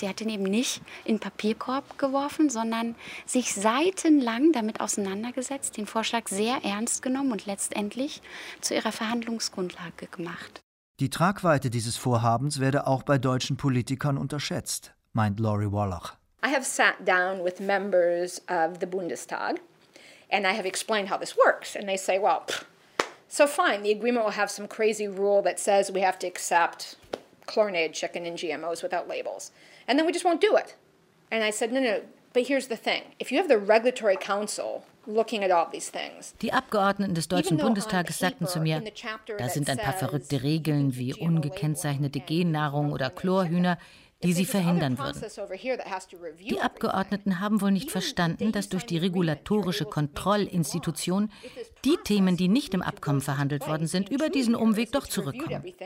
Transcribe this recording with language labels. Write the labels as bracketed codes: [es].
[de] Sie hat ihn eben nicht in Papierkorb geworfen, sondern sich seitenlang damit auseinandergesetzt, den Vorschlag sehr ernst genommen und letztendlich zu ihrer Verhandlungsgrundlage gemacht. Die Tragweite dieses Vorhabens werde auch bei deutschen Politikern unterschätzt, meint Laurie Wallach. [en] I have sat down with members of the Bundestag and I have explained how this works and they say, well, pff. So fine, the agreement will have some crazy rule that says we have to accept chlorinated chicken and GMOs without labels. And then we just won't do it. And I said, no, but here's the thing. If you have the regulatory council looking at all these things. [de] Die Abgeordneten des Deutschen Bundestages sagten zu mir, da sind ein paar verrückte Regeln wie ungekennzeichnete Gennahrung oder Chlorhühner, die sie verhindern würden. Die Abgeordneten haben wohl nicht verstanden, dass durch die regulatorische Kontrollinstitution die Themen, die nicht im Abkommen verhandelt worden sind, über diesen Umweg doch zurückkommen.